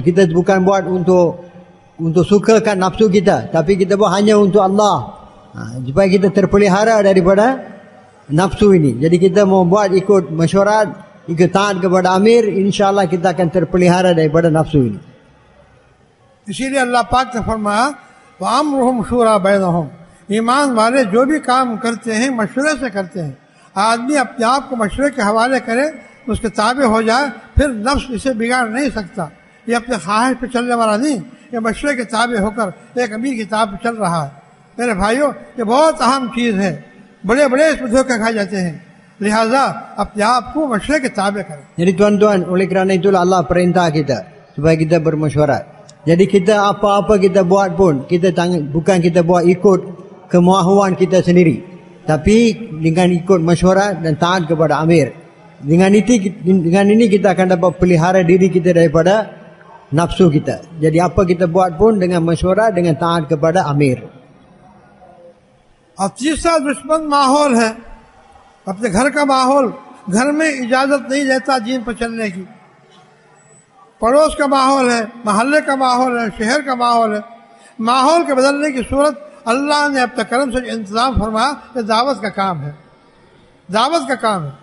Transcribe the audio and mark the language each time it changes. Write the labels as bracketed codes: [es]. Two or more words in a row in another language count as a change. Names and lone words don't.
[ms] Kita bukan buat untuk sukakan nafsu kita, tapi kita buat hanya untuk Allah, supaya kita terpelihara daripada nafsu ini. Jadi kita mau buat ikut mesyuarat, ikut taat kepada amir, insyaAllah kita akan terpelihara daripada nafsu ini. [hi] इसीलिए अल्लाह पाक ने फरमाया [ar] وأمرهم شورى بينهم, [hi] ईमान वाले जो भी काम करते हैं मशवरे से करते हैं। आदमी अपने आप को मशवरे के हवाले करे, उसके ताबे हो जाए, फिर नफ्स इसे बिगाड़ नहीं सकता। ये अपने ख्वाहिश पे चलने वाला नहीं, ये मशवरे के ताबे होकर एक अमीर की ताब पे चल रहा है। मेरे भाइयों, ये बहुत अहम चीज़ है, बड़े बड़े इसमें धोखे खाए जाते हैं, लिहाजा अपने आप को मशवरे के ताबे करें। [ms] Jadi tuan-tuan, oleh kerana itulah Allah perintah kita supaya kita bermesyuarat. Jadi kita apa-apa kita buat pun, kita bukan kita buat ikut kemahuan kita sendiri, tapi dengan ikut mesyuarat dan taat kepada amir. Dengan ini kita akan dapat pelihara diri kita daripada nafsu kita. Jadi apa kita buat pun dengan mesyuarat, dengan taat kepada amir. [hi] और तीसरा दुश्मन माहौल है, अपने घर का माहौल। घर में इजाजत नहीं देता दीन पर चलने की। पड़ोस का माहौल है, महल्ले का माहौल है, शहर का माहौल है। माहौल के बदलने की सूरत अल्लाह ने अपने करम से इंतजाम फरमाया, ये दावत का काम है, दावत का काम है।